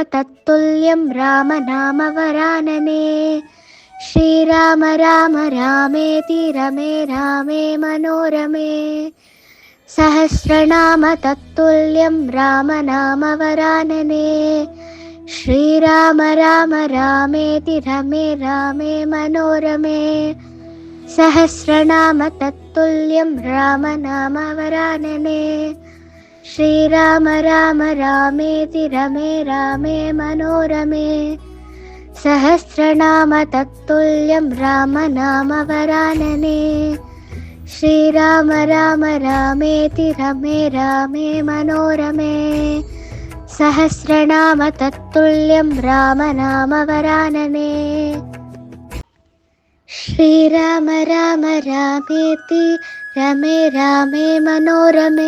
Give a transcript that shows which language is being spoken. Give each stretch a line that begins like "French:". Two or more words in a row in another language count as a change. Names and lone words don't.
Sanskrit: ತತ್ತುಲ್ಯಂ ರಾಮನಾಮ ವರಾನನೆ ಶ್ರೀರಾಮ ರಾಮ ರಾಮೇತಿ ರಮೇ ರಾಮೇ ಮನೋರಮೆ ಸಹಸ್ರನಾಮ ತತ್ತುಲ್ಯಂ ರಾಮನಾಮ ವರಾನನೆ ಶ್ರೀರಾಮ ರಾಮ ರಾಮೇತಿ ರಮೇ ರಾಮೇ ಮನೋರಮೆ ಸಹಸ್ರನಾಮ ತತ್ತುಲ್ಯಂ ರಾಮನಾಮ ವರಾನನೆ ಶ್ರೀರಾಮ ರಾಮ ರಾಮೇತಿ ರಮೇ ರಾಮೇ ಮನೋರಮೆ सहस्रनाम तत्तुल्यं रामनामवरानने श्रीराम राम रामेति रमे रामे मनोरमे सहस्रनाम तत्तुल्यं रामनामवरानने श्रीराम राम रामेति रमे रामे मनोरमे